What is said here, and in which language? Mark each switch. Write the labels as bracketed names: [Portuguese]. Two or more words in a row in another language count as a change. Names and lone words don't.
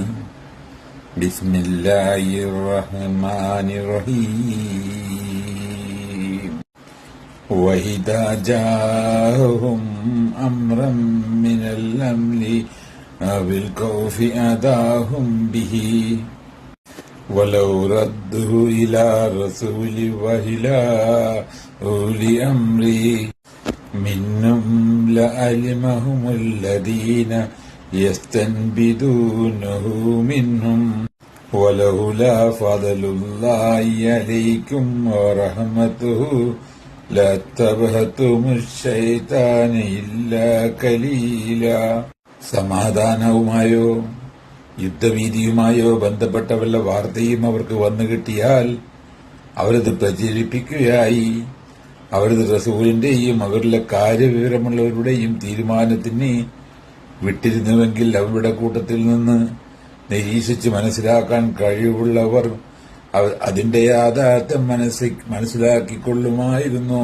[Arabic] بسم الله الرحمن الرحيم. وإذا جاءهم أمر من الأمر أو الخوف أذاعوا به ولو رده إلى رسول وإلى أولي أمر منهم لعلمهم الذين يستنبطونه منهم ولولا فضل الله عليكم ورحمته لاتبعتم الشيطان إلا قليلا. [Malayalam] സമാധാനവുമായോ യുദ്ധഭീതിയുമായോ ബന്ധപ്പെട്ട വല്ല വാർത്തയും അവർക്ക് വന്നു കിട്ടിയാൽ അവരത് പ്രചരിപ്പിക്കുകയായി അവരത് റസൂലിന്റെയും അവരിലെ കാര്യവിവരമുള്ളവരുടെയും തീരുമാനത്തിന് വിട്ടിരുന്നുവെങ്കിൽ അവരുടെ കൂട്ടത്തിൽ നിന്ന് നിരീക്ഷിച്ച് മനസ്സിലാക്കാൻ കഴിവുള്ളവർ അതിന്റെ യാഥാർത്ഥ്യം മനസ്സിലാക്കിക്കൊള്ളുമായിരുന്നു.